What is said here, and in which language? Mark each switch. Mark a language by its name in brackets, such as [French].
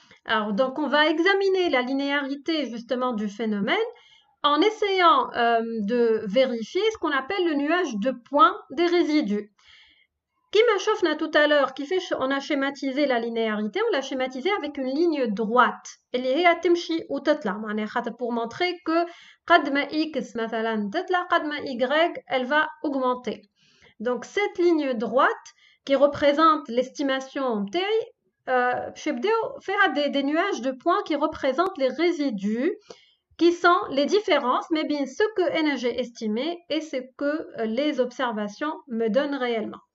[French] Alors, donc, on va examiner la linéarité justement du phénomène en essayant de vérifier ce qu'on appelle le nuage de points des résidus. [Arabic] Kima شفنا [French] tout à l'heure, on a schématisé la linéarité, on l'a schématisé avec une ligne droite. [Arabic] اللي هي تمشي وتطلع معناها خاطر [French] pour montrer que [Arabic] قد ما x مثلا تطلع قد ما y [French] elle va augmenter. Donc cette ligne droite qui représente l'estimation [Arabic] نتاعي باش نبداو فيها [French] des nuages de points qui représentent les résidus qui sont les différences mais bien ce que j'ai estimé et ce que les observations me donnent réellement.